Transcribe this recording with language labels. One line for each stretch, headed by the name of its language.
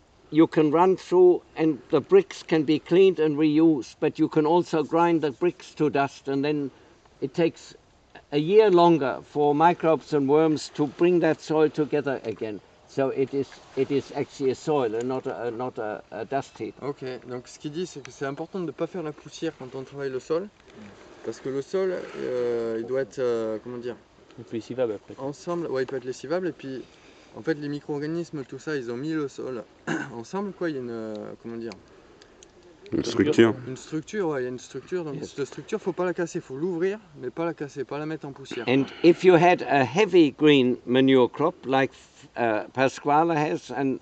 English: You can run through and the bricks can be cleaned and reused, but you can also grind the bricks to dust, and then it takes a year longer for microbes and worms to bring that soil together again. So it is actually a soil and not a dust heap.
French: Ok, donc ce qu'il dit, c'est que c'est important de ne pas faire la poussière quand on travaille le sol, parce que le sol, il doit être, comment dire, Il peut lessivable après. ensemble, ouais, il peut être lessivable, et puis en fait les micro-organismes, tout ça, ils ont mis le sol ensemble, quoi. Il y a une, comment dire, Une structure. une structure, ouais, il y a une structure, donc cette structure, faut pas la casser, faut l'ouvrir, mais pas la casser, pas la mettre en poussière.
English: And if you had a heavy green manure crop like Pasquale has, and